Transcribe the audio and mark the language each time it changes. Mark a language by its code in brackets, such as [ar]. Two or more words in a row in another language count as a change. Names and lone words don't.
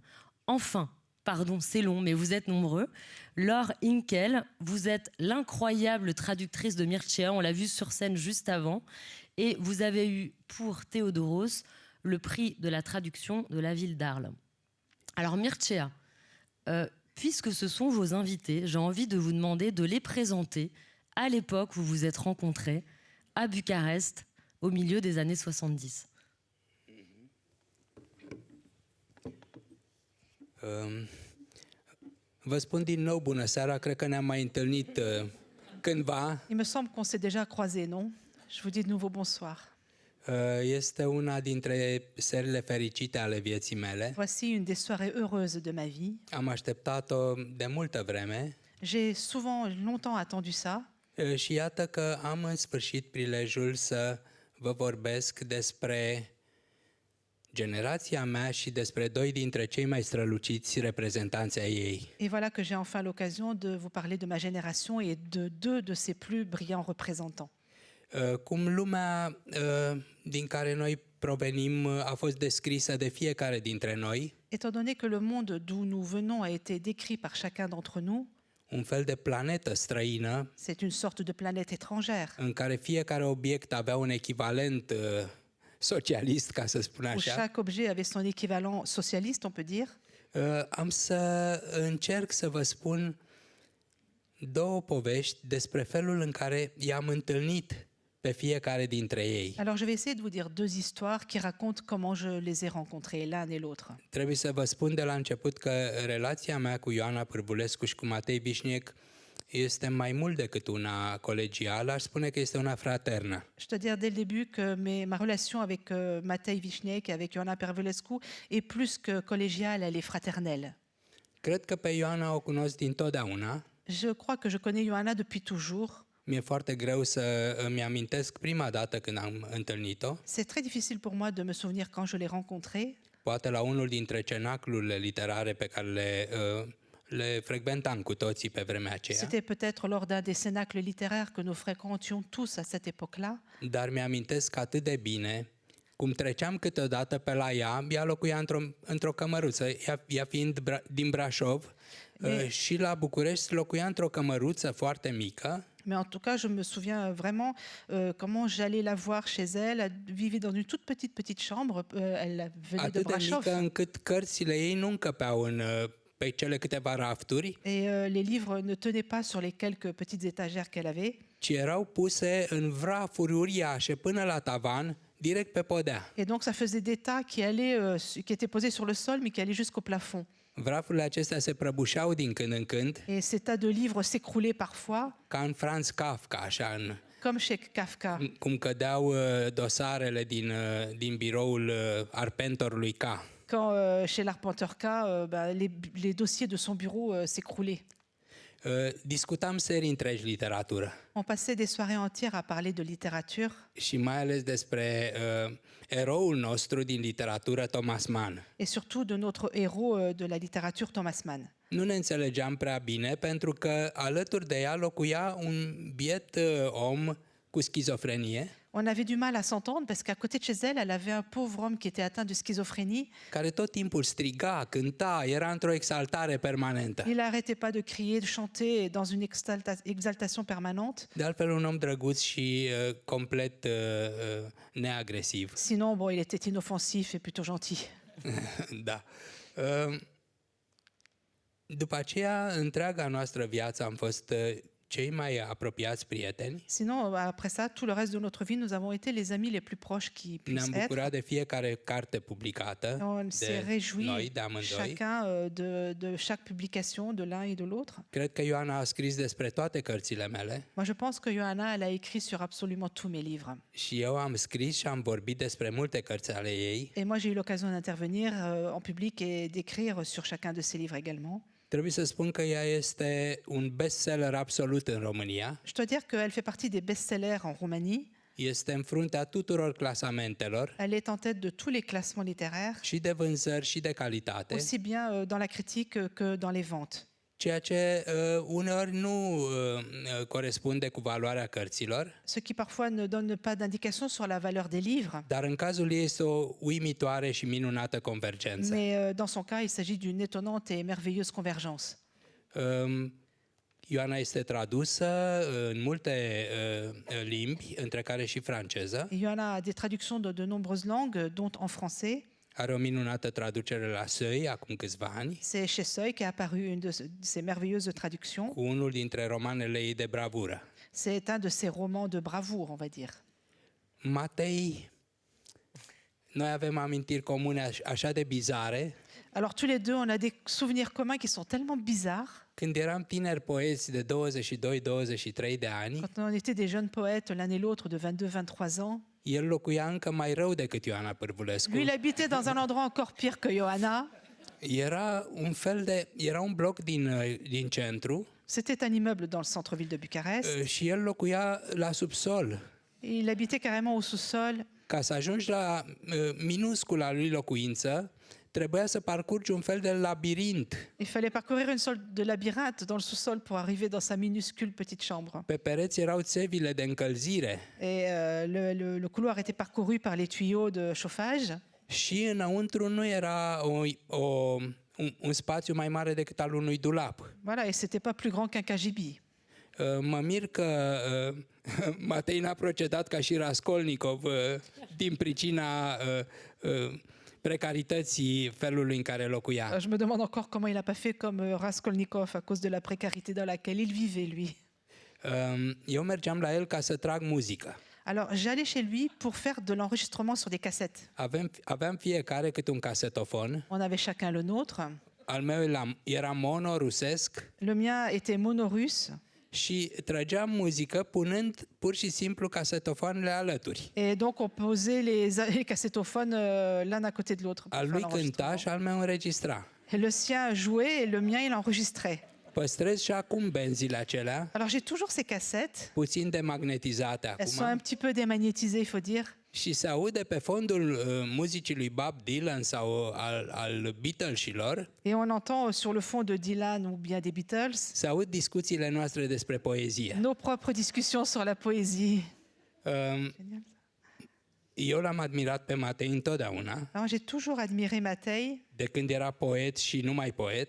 [fr] Enfin, pardon, c'est long, mais vous êtes nombreux. Laure Hinkel, vous êtes l'incroyable traductrice de Mircea, on l'a vu sur scène juste avant, et vous avez eu pour Théodoros le prix de la traduction de la ville d'Arles. Alors Mircea, puisque ce sont vos invités, j'ai envie de vous demander de les présenter à l'époque où vous vous êtes rencontrés à Bucarest au milieu des années 70. [ro] Vă spun din nou bună seara, cred că ne-am mai întâlnit cândva. [fr] Il me semble qu'on s'est déjà croisés, non? Je vous dis de nouveau bonsoir. [ro] Este una dintre serile fericite ale vieții mele. [fr] Voici une des soirées heureuses de ma vie. [ro] Am așteptat-o de multă vreme. [fr] J'ai longtemps attendu ça. [ro] Și iată că am în sfârșit prilejul să vă vorbesc despre generația mea și despre doi dintre cei mai străluciți reprezentanți ai ei. [fr] Et voilà que j'ai enfin l'occasion de vous parler de ma génération et de deux de ses plus brillants représentants. [ro] Cum lumea din care noi provenim a fost descrisă de fiecare dintre noi, [fr] Étant donné que le monde d'où nous venons a été décrit par chacun d'entre nous, [ro] un fel de planetă străină [fr] c'est une sorte de planète étrangère, [ro] în care fiecare obiect avea un echivalent socialist, ca să spun [fr] où [ro] așa. [fr] chaque objet avait son équivalent socialiste, on peut dire. [ro] Am să încerc să vă spun două povești despre felul în care i-am întâlnit pe fiecare dintre ei. [fr] Alors je vais essayer de vous dire deux histoires qui racontent comment je les ai rencontrés, l'un et l'autre. [ro] Trebuie să vă spun de la început că relația mea cu Ioana Pârvulescu și cu Matei Vișniec este mai mult decât una colegială, aș spune că este una fraternă. [fr] Je dois dire dès le début que ma relation avec Matei Vișniec et avec Ioana Pârvulescu est plus que collégiale, elle est fraternelle. [ro] Cred că pe Ioana o cunosc dintotdeauna. [fr] Je crois que je connais Ioana depuis toujours. [ro] Mi-e foarte greu să îmi amintesc prima dată când am întâlnit-o. [fr] C'est très difficile pour moi de me souvenir quand je l'ai rencontrée. [ro] Poate la unul dintre cenaclurile literare pe care le frecventam cu toții pe vremea aceea. [fr] C'était peut-être lors d'un des cénacles littéraires que nous fréquentions tous à cette époque-là. [ro] Dar mi-amintesc atât de bine cum treceam câteodată pe la ea locuia într-o cămăruță, ea fiind din Brașov, și la București locuia într-o cămăruță foarte mică. [fr] Mais en tout cas, je me souviens vraiment comment j'allais la voir chez elle. Elle vivait dans une toute petite chambre. Elle venait de [ro] Atât de Brașov. mică încât cărțile ei nu încăpeau pe cele câteva rafturi, [fr] Et les livres ne tenaient pas sur les quelques petites étagères qu'elle avait, [ro] ci erau puse în vrafuri uriașe până la tavan, direct pe podea. [fr] et donc ça faisait des tas qui étaient posés sur le sol, mais qui allaient jusqu'au plafond. [ro] Vrafurile acestea se prăbușeau din când în când, [fr] Et ces tas de livres s'écroulaient parfois, [ro] ca în Franz Kafka, așa, [fr] comme chez Kafka, [ro] cum cădeau dosarele din biroul arpentorului K. [fr] quand chez l'Arpenteur K, les dossiers de son bureau s'écroulaient. [ro] Discutam serii întregi literatură [fr] On passait des soirées entières à parler de littérature, [ro] și mai ales despre eroul nostru din literatură, Thomas Mann. [fr] et surtout de notre héros de la littérature, Thomas Mann. [ro] Nu ne înțelegeam prea bine pentru că alături de ea locuia un biet om cu schizofrenie, [fr] On avait du mal à s'entendre parce qu'à côté de chez elle, elle avait un pauvre homme qui était atteint de schizophrénie. [ro] care tot timpul striga, cânta, era într-o exaltare permanentă. [fr] Il n'arrêtait pas de crier, de chanter dans une exaltation permanente. [ro] De altfel, un om drăguț și complet neagresiv. [fr] Sinon, bon, il était inoffensif et plutôt gentil. [ro] Da. După aceea, întreaga noastră viață am fost cei mai apropiați prieteni. [fr] Sinon, après ça, tout le reste de notre vie, nous avons été les amis les plus proches qui [ro] Ne-am [fr] puissent être. [ro] bucurat de fiecare carte publicată [fr] On s'est [ro] de [fr] réjoui [ro] noi, de amândoi. [fr] chacun de chaque publication de l'un et de l'autre. [ro] Cred că Ioana a scris despre toate cărțile mele [fr] Moi, je pense que Johanna, elle a écrit sur absolument tous mes livres. [ro] și eu am scris și am vorbit despre multe cărți ale ei. [fr] Et moi, j'ai eu l'occasion d'intervenir en public et d'écrire sur chacun de ses livres également. [ro] Trebuie să spun că ea este un bestseller absolut în România. [fr] Je dois dire qu'elle fait partie des best-sellers en Roumanie. [ro] Este în fruntea tuturor clasamentelor, [fr] Elle est en tête de tous les classements littéraires, [ro] și de vânzări și de calitate. [fr] aussi bien dans la critique que dans les ventes. [ro] ceea ce uneori nu corespunde cu valoarea cărților, [fr] ce qui parfois ne donne pas d'indication sur la valeur des livres. [ro] dar în cazul ei este o uimitoare și minunată convergență. [fr] Mais dans son cas, il s'agit d'une étonnante et merveilleuse convergence. [ro] Ioana este tradusă în multe limbi, între care și franceză. [fr] Ioana a des traductions de nombreuses langues, dont en français. [ro] Are o minunată traducere la Seuil, acum câțiva ani, [fr] C'est chez Seuil qu'est apparue une de ces merveilleuses traductions. [ro] cu unul dintre romanele ei de bravură. [fr] C'est un de ses romans de bravoure, on va dire. [ro] Matei, noi avem amintiri comune așa de bizare. [fr] Alors tous les deux, on a des souvenirs communs qui sont tellement bizarres. [ro] Când eram tineri poeți de 22-23 de ani, [fr] Quand on était des jeunes poètes, l'un et l'autre de 22-23 ans, [ro] el locuia încă mai rău decât Ioana Pârvulescu. [fr] lui, il habitait dans un endroit encore pire que Johanna. [ro] Era un bloc din centru [fr] C'était un immeuble dans le centre-ville de Bucarest. [ro] și el locuia la subsol. [fr] Il habitait carrément au sous-sol. [ro] Ca să ajungi la minuscula lui locuință, trebuia să parcurgi un fel de labirint. [fr] Il fallait parcourir une sorte de labyrinthe dans le sous-sol pour arriver dans sa minuscule petite chambre. [ro] Pe pereți erau țevile de încălzire [fr] Et le couloir était parcouru par les tuyaux de chauffage. [ro] și înăuntru nu era un spațiu mai mare decât al unui dulap. [fr] Voilà, et c'était pas plus grand qu'un cagibi. [ro] Mă mir că Matei n-a procedat ca și Raskolnikov din pricina precarității felului în care locuia. [fr] Je me demande encore comment il n'a pas fait comme Raskolnikov à cause de la précarité dans laquelle il vivait, lui. [ro] Eu mergeam la el ca să trag muzică. [fr] Alors, j'allais chez lui pour faire de l'enregistrement sur des cassettes. [ro] Aveam fiecare câte un casetofon. [fr] On avait chacun le nôtre. [ro] Al meu era mono rusesc [fr] Le mien était mono-russe. [ro] și trăgeam muzică punând pur și simplu casetofoanele alături. [fr] Et donc, on posait les cassettophones l'un à côté de l'autre. pour [ro] Al [fr] faire [ro] lui cânta [fr] l'enregistrement. [ro] și al meu înregistra. [fr] Et le sien jouait et le mien, il enregistrait. [ro] Păstrez și acum benzile acelea, [fr] Alors, j'ai toujours ces cassettes. [ro] puțin demagnetizate [fr] Elles sont un [ro] acum, [fr] petit peu démagnétisées, il faut dire. [ro] și se aude pe fondul muzicii lui Bob Dylan sau al Beatlesilor, [fr] Et on entend sur le fond de Dylan ou bien des Beatles [ro] se aud discuțiile noastre despre poezie. [fr] nos propres discussions sur la poésie. [ro] Eu l-am admirat pe Matei întotdeauna, [fr] Alors, j'ai toujours admiré Matei [ro] de când era poet și numai poet.